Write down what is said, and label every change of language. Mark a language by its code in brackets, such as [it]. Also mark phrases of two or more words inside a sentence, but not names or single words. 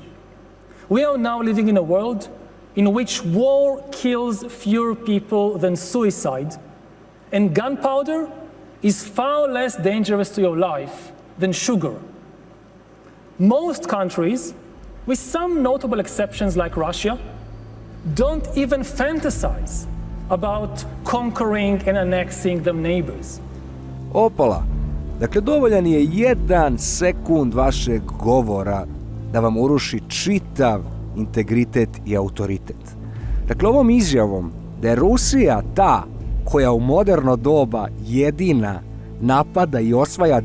[en] We are now living in a world in which war kills fewer people than suicide, and gunpowder is far less dangerous to your life than sugar. Most countries, with some notable exceptions like Russia, don't even fantasize about conquering and annexing their neighbors. [sr] Opala, dakle dovoljan je 1 sekund vašeg govora da vam uruši čitav integritet i autoritet. Dakle, ovom izjavom da je Rusija ta koja u moderno doba jedina napada i osvaja